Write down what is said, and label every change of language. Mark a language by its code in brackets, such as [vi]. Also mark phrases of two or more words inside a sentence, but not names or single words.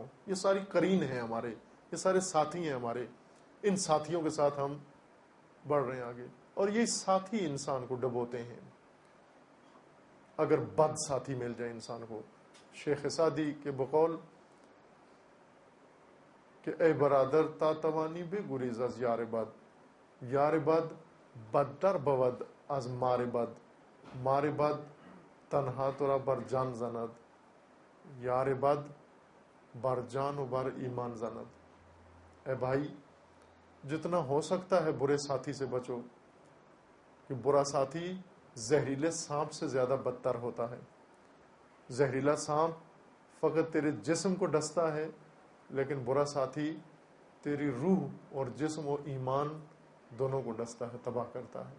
[ur] یہ ساری قرین ہیں ہمارے، یہ سارے ساتھی ہیں ہمارے. ان ساتھیوں کے ساتھ ہم بڑھ رہے ہیں آگے، اور یہ ساتھی انسان کو ڈبوتے ہیں. اگر بد ساتھی مل جائے انسان کو، شیخ سعدی کے بقول کہ [fa] اے برادر تا توانی بے گریز از یار بد، یار بد بدتر بود از مار بد، مار بد تنہا ترا بر جان زند، یار بد بر جان و بر ایمان زند. [ur] اے بھائی، جتنا ہو سکتا ہے برے ساتھی سے بچو، کہ برا ساتھی زہریلے سانپ سے زیادہ بدتر ہوتا ہے. زہریلا سانپ فقط تیرے جسم کو ڈستا ہے، لیکن برا ساتھی تیری روح اور جسم و ایمان دونوں کو ڈستا ہے، تباہ کرتا ہے.